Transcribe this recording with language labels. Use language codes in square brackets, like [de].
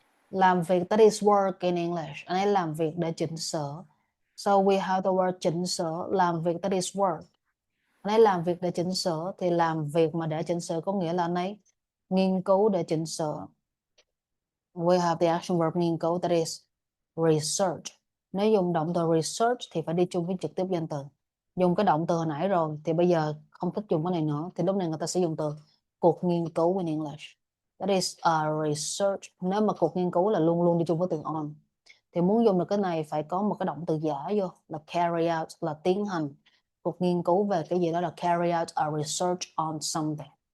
[vi] Làm việc, [en] that is work in English. [vi] Anh ấy làm việc để chỉnh sửa. [en] So we have the word [vi] chỉnh sửa. Làm việc, [en] that is work. [vi] Anh ấy làm việc để chỉnh sửa. Thì làm việc mà để chỉnh sửa có nghĩa là anh ấy nghiên cứu để chỉnh sửa. [en] We have the action verb nghiên cứu, that is research. [vi] Nếu dùng động từ research thì phải đi chung với trực tiếp danh từ. Dùng cái động từ hồi nãy rồi thì bây giờ không thích dùng cái này nữa. Thì lúc này người ta sẽ dùng từ cuộc nghiên cứu [en] in English. That is a research. [vi] Nếu mà cuộc nghiên cứu là luôn luôn đi chung với từ on. Thì muốn dùng được cái này phải có một cái động từ giả vô là carry out, là tiến hành cuộc nghiên cứu về cái gì đó, là carry out a research on something.